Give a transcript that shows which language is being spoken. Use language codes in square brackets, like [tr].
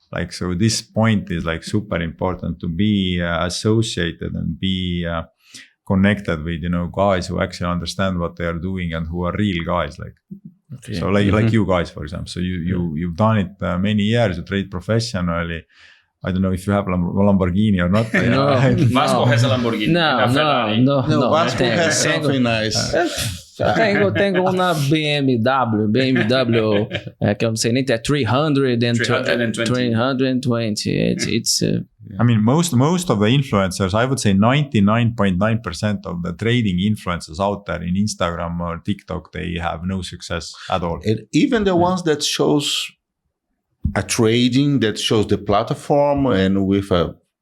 [en] So this point is super important, to be associated and be connected with guys who actually understand what they are doing and who are real guys. Okay. So you guys, for example. So you've done it many years. You trade professionally. I don't know if you have a Lamborghini or not. No. Vasco has a Lamborghini. No. Vasco has something nice. [pt] Tenho uma BMW, que eu não sei nem, é 320. [en] It's most of the influencers, I would say 99.9% of the trading influencers out there in Instagram or TikTok, they have no success at all. And even the ones that shows a trading, that shows the platform and with a